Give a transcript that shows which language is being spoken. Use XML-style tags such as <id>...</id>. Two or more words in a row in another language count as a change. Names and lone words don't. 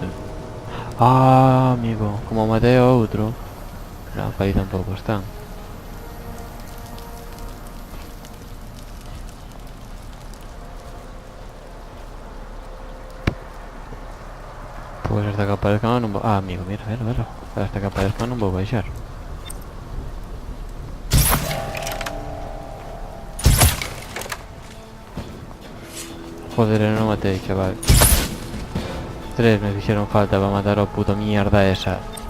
<es>Ah, amigo, como maté a otro. No, ahí tampoco están. Pues hasta que aparezcan</es> <gl>non vou...</gl> <es>Ah, amigo, mira, velo. Hasta que aparezcan</es> <gl>non vou baixar. Joder, non matei, chaval. 3 me fixeron falta para matar ao</gl> <es>puto mierda esa.</es>